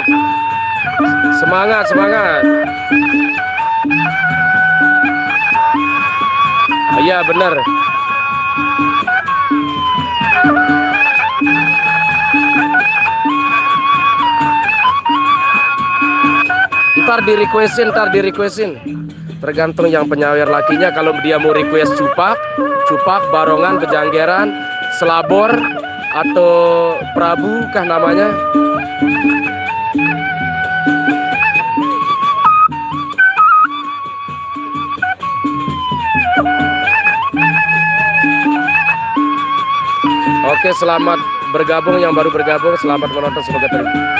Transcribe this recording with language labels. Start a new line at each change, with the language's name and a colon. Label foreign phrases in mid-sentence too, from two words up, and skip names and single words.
Indonesian: Semangat, semangat. Iya, benar. Ntar di requestin. Tergantung yang penyawer lakinya. Kalau dia mau request cupak, barongan, bejanggeran, selabor, atau prabu kah namanya. Oke, selamat bergabung yang baru bergabung, selamat menonton, semoga terima.